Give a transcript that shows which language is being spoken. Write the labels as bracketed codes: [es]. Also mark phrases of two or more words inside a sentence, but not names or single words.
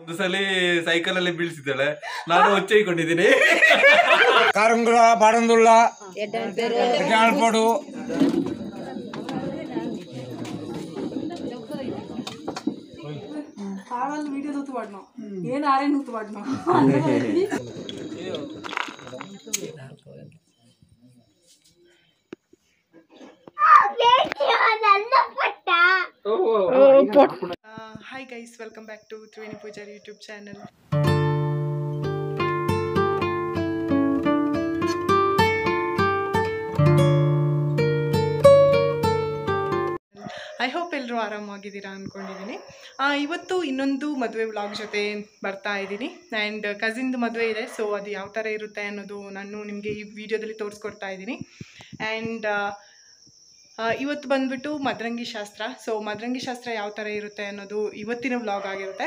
[kn] 10 ಸಲ ಸೈಕಲ್ ಅಲ್ಲಿ ಬೀಳ್ಸಿದ್ದಾಳೆ. ನಾನು ಹೊಚ್ಚೈಕೊಂಡಿದ್ದೀನಿ. ಕಾರಂಗುಳ ಬಾಡಂದುಳ್ಳ ಪಡು వీడియో నూతువాడినాం ఏం ఆరే నూతువాడినాం [en] Hi guys, welcome back to Triveni Pujari YouTube channel. I hope [kn] ಎಲ್ಲರೂ ಆರಾಮಾಗಿದ್ದೀರಾ ಅಂದ್ಕೊಂಡಿದ್ದೀನಿ. ಇವತ್ತು ಇನ್ನೊಂದು ಮದುವೆ ವ್ಲಾಗ್ ಜೊತೆ ಬರ್ತಾ ಇದ್ದೀನಿ. ಆ್ಯಂಡ್ ಕಸಿನ್ದು ಮದುವೆ ಇದೆ, ಸೊ ಅದು ಯಾವ ಥರ ಇರುತ್ತೆ ಅನ್ನೋದು ನಾನು ನಿಮಗೆ ಈ ವಿಡಿಯೋದಲ್ಲಿ ತೋರಿಸ್ಕೊಡ್ತಾ ಇದ್ದೀನಿ. ಆ್ಯಂಡ್ ಇವತ್ತು ಬಂದುಬಿಟ್ಟು ಮದರಂಗಿ ಶಾಸ್ತ್ರ. ಸೊ ಮದರಂಗಿ ಶಾಸ್ತ್ರ ಯಾವ ಥರ ಇರುತ್ತೆ ಅನ್ನೋದು ಇವತ್ತಿನ ವ್ಲಾಗ್ ಆಗಿರುತ್ತೆ.